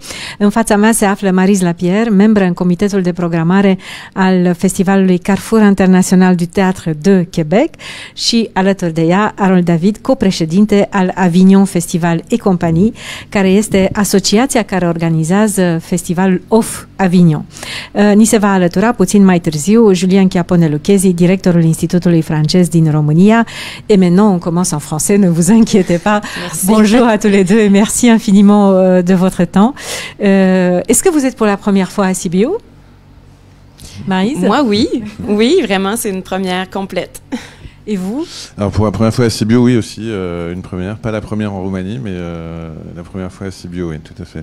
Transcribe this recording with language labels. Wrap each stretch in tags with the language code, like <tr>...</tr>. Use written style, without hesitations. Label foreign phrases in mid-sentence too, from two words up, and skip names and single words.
<ro>În fața mea se află Maryse Lapierre, membră în comitetul de programare al festivalului Carrefour International du Théâtre de Québec și alături de ea Harold David, copreședinte al Avignon Festival et Compagnie, care este asociația care organizează festivalul OFF Avignon. Ni se va alătura puțin mai târziu Julien Chiapone-Lucchesi, directorul Institutului francez din România.</ro> <fr>Et maintenant, on commence en français, ne vous inquiétez pas. Merci. Bonjour à tous les deux et merci infiniment de votre temps. Est-ce que vous êtes pour la première fois à Sibiu? Maryse? Moi, oui. Oui, vraiment, c'est une première complète. Et vous? Alors pour la première fois à Sibiu, oui aussi, une première. Pas la première en Roumanie, mais la première fois à Sibiu, oui, tout à fait.</fr>